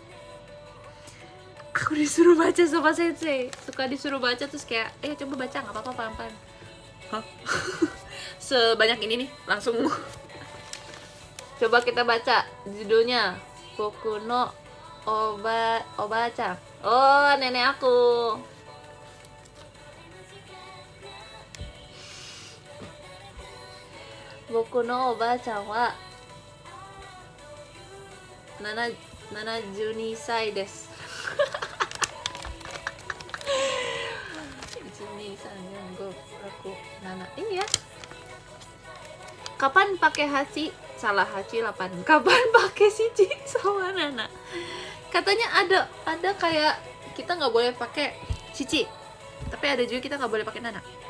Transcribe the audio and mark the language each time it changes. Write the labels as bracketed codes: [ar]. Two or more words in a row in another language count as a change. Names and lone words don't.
[id] Aku disuruh baca sama sensei. Suka disuruh baca terus kayak, coba baca, nggak apa-apa, pelan-pelan. Hah? Sebanyak ini nih, langsung. Coba kita baca judulnya. [ja] 僕のおばちゃん. [id] Oh, nenek aku. [ja] 僕のおばちゃんは 72 歳です。 [id] Ini ya. Kapan pakai hachi? Salah, hachi 8. Kapan pakai shichi sama nana? Katanya ada kayak kita nggak boleh pakai shichi, tapi ada juga kita nggak boleh pakai nana.